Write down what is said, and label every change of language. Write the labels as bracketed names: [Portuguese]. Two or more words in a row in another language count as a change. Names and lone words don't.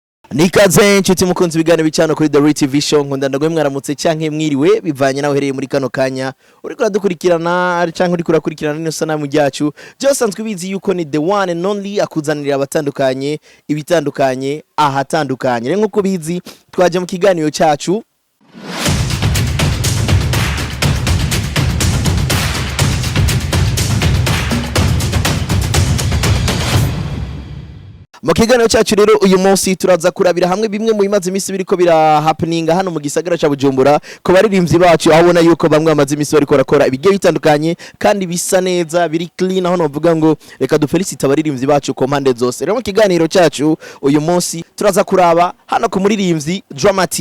[Rundi] Nikaze nshuti mukunzi bigane bicano kuri The TV Show nkunda ndagwe mwaramutse canke mwiriwe bivanye naho hereye muri kano kanya uriko radukurikirana canke uriko rakurikirana nino sanamu ryacu byo sanzwe bizi yuko ni [English] the one and only [Rundi] akuzanira abatandukanye ibitandukanye ahatandukanye rero nkuko bizi twaje mu kiganiro cyacu mu kiganiro cyacu rero uyu munsi turaza kurabira hamwe bimwe mu bimaze imisi biriko bira happening hano mu gisagara ca Bujumbura ko baririmbyi bacu aho ubona yuko bamwe bamaze imisi bariko barakora ibigiye bitandukanye kandi bisa neza biri clean aho novuga ngo reka dufelicite abaririmbyi bacu ku mpande zose rero mu kiganiro cyacu uyu munsi turaza kuraba hano ku muririmbyi Dramati